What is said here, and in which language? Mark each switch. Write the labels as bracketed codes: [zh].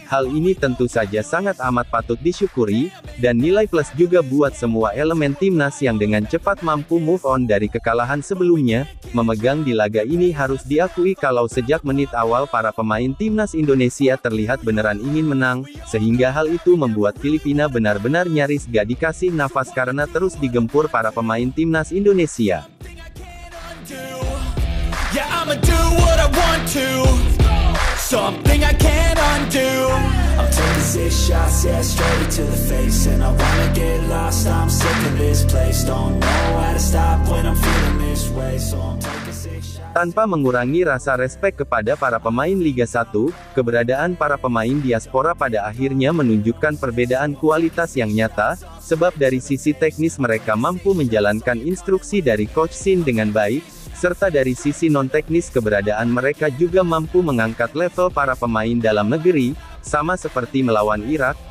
[id] Hal ini tentu saja sangat amat patut disyukuri, dan nilai plus juga buat semua elemen timnas yang dengan cepat mampu move on dari kekalahan sebelumnya. Memegang di laga ini harus diakui kalau sejak menit awal para pemain timnas Indonesia terlihat beneran ingin menang, sehingga hal itu membuat Filipina benar-benar nyaris gak dikasih nafas karena terus digempur para pemain timnas Indonesia. [en] Yeah, I'ma do what I want to. Something I can't undo. I'm taking 6 shots, yeah, straight to the face. And I wanna get lost, I'm sick of this place. Don't know how to stop when I'm feeling this way. So I'm taking 6 shots. [id] Tanpa mengurangi rasa respek kepada para pemain Liga 1, keberadaan para pemain diaspora pada akhirnya menunjukkan perbedaan kualitas yang nyata, sebab dari sisi teknis mereka mampu menjalankan instruksi dari Coach Shin dengan baik, serta dari sisi non-teknis keberadaan mereka juga mampu mengangkat level para pemain dalam negeri, sama seperti melawan Irak.